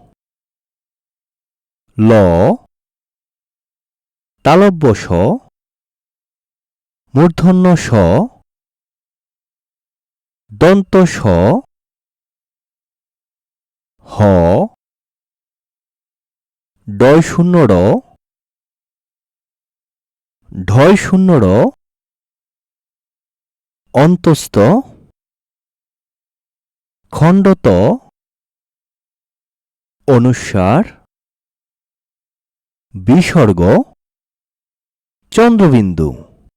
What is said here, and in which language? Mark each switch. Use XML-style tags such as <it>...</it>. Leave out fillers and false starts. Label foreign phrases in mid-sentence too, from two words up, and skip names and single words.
<bn>ল, তালব্য শ, মূর্ধন্য ষ, দন্ত স, হ, ডয়শূন্য র, ঢয়শূন্য র, অন্তস্থ, খণ্ডত, অনুস্বার, বিসর্গ, চন্দ্রবিন্দু।</bn>